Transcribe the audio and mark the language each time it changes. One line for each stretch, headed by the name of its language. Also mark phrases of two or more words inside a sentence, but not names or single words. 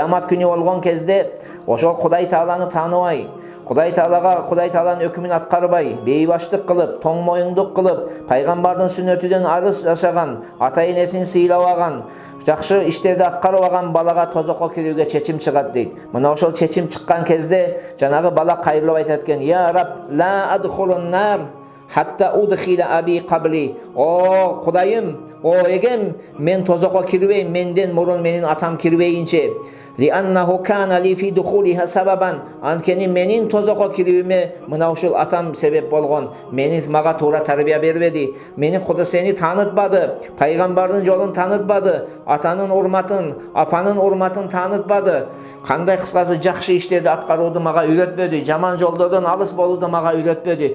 Kyrgyz: Кыямат күнү болгон кезде ошол Кудай Тааланы тааныбай, Құдай Тааланын өкүмүн аткарбай, бейбаштык кылып, тоң моюңдук кылып, пайгамбардын сүннөтүнөн арыз жашаган, ата-энесин сыйлабаган, жакшы иштерди аткарбаган балага тозокко кирүүгө чечим чыгат дейт. Мына ошол чечим чыккан кезде жанагы бала кайрылып айтат экен:
Arabic: "يا رب لا أدخل النار حتى أدخل أبي قبلي".
Kyrgyz: О Кудайым, о эгем, мен тозокко кирбейм, менден мурун менин атам кирбейинче.
Arabic: لأنه كان لي في دخولها سببا.
Kyrgyz: Анткени менин тозокко кирүүмө мына ушул атам себеп болгон. Мага туура тарбия бербеди. Мени Кудай сени таанытпады, пайгамбардын жолун таанытпады, атанын урматын, апанын урматын таанытпады. Кандай кыскасы жакшы иштерди аткарууду мага үйрөтпөдү, жаман жолдордон алыс болууду мага үйрөтпөдү.